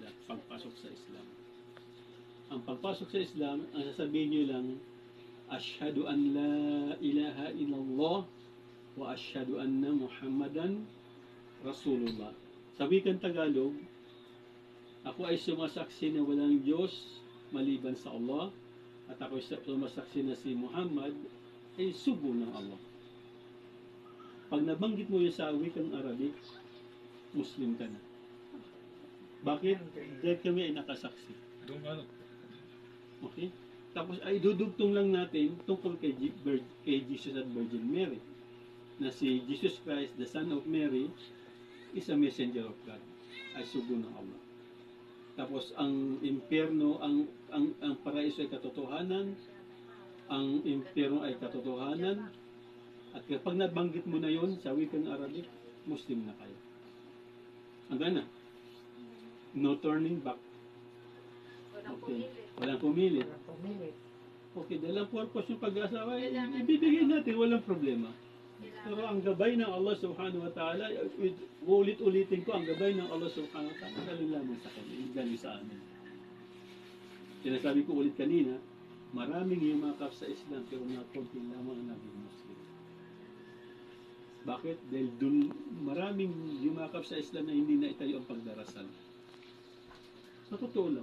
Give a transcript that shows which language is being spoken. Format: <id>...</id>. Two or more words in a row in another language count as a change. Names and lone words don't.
<tl>pagpasok sa Islam. Ang pagpasok sa Islam, ang sasabihin nyo lang,</tl> <ar>أشهد أن لا إله إلا الله وأشهد أن محمدا رسول الله.</ar> <tl>Sa wikang Tagalog, ako ay sumasaksi na walang Diyos maliban sa Allah at ako ay sumasaksi na si Muhammad ay sugo ng Allah. Pag nabanggit mo yun sa wikang Arabic, Muslim ka na. Bakit? Dahil kami ay nakasaksi. Okay? Tapos ay dudugtong lang natin tungkol kay Jesus at Virgin Mary. Na si</tl> <en>Jesus Christ, the Son of Mary, is a messenger of God.</en> <tl>Ay sugo ng Allah. Tapos ang impyerno, ang paraiso ay katotohanan, ang impyerno ay katotohanan, at kapag nabanggit mo na yon sa wikang Arabic, Muslim na kayo. Hanggang na.</tl> <en>No turning back.</en> <tl>Okay. Walang pumilit. Okay, dahil ang purpose yung pag-asawa, ibibigay natin, walang problema. Pero ang gabay ng Allah</tl> <ar>سبحانه وتعالى,</ar> <tl>ulit-ulitin ko, ang gabay ng Allah</tl> <ar>سبحانه وتعالى,</ar> <tl>galing lamang sa kanya, galing sa amin. Sinasabi ko ulit kanina, maraming yumakap sa Islam, pero nakunti lamang ang naging Muslim. Bakit? Dahil dun maraming yumakap sa Islam na hindi na itayo ang pagdarasal. Sa totoo lang.</tl>